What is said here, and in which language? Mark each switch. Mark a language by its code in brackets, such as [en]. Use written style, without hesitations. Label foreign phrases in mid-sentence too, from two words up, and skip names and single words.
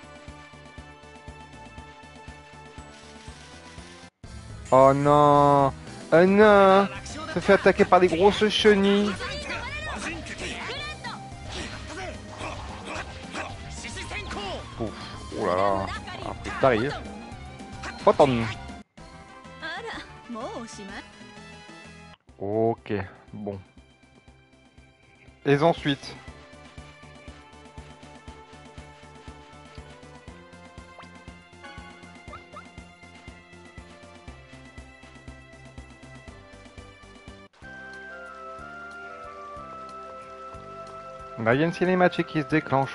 [fr] Oh non! Un nain se fait attaquer par des grosses chenilles. Ouf, oh là là, après t'arrives. Photon. [ja] あらもうおしまい [fr] Ok, bon. Et ensuite? Là, il y a une cinématique qui se déclenche.